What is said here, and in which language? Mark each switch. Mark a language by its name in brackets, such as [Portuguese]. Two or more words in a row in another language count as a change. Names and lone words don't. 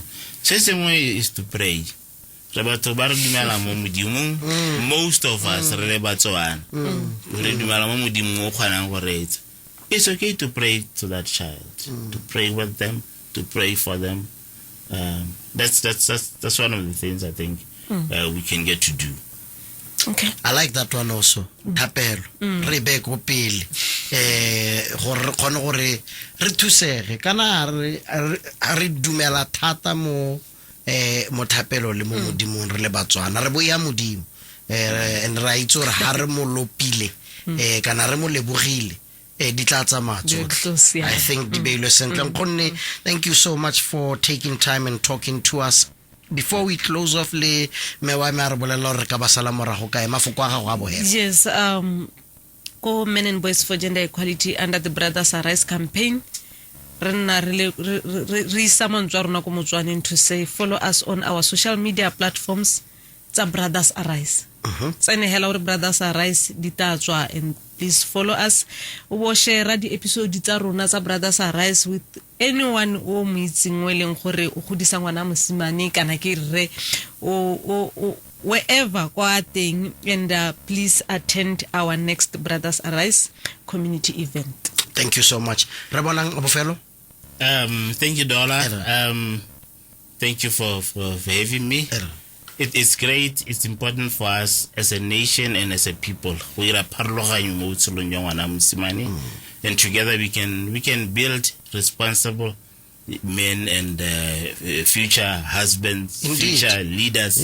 [English] So the same way is to pray. Most of us it's okay to pray to that child, to pray with them, to pray for them. That's one of the things I think we can get to do. Okay. I like that one also. [Tswana] Thapelo. Re be go pele. Gore khone gore re thusege kana re dumela thata mo thapelo le mo modimong re le Batswana re boya modimo and ra itse gore ha re mo lopile kana re mo lebogile di tla tsamaya tsotlhe. [English] I think [Tswana] di beilwe sentle. Nkgonne, [English] thank you so much for taking time and talking to us. Before we close off, [Tswana] le mewa me a re bolela re ka ba sala morago ka mafoko a gago a bohela. [English] Yes, ko Men and Boys for Gender Equality under the Brothers Arise campaign, [Tswana] re isa mantswe a rona ko Motswaneng [English] to say follow us on our social media platforms tsa Brothers Arise. Tsene hela gore Brothers Arise di ta tswa, and please follow us. [Tswana] O share di episode tsa rona tsa Brothers Arise [English] with anyone [Tswana] o mo itseng o leng gore o godisa ngwana mosimane kana ke re o wherever kwa teng, [English] and please attend our next Brothers Arise community event. Thank you so much. [Tswana] Re bonang bofelo. [English] Thank you, Dola. Thank you for having me. It is great. It's important for us as a nation and as a people. And together we can build responsible men and future husbands, future leaders.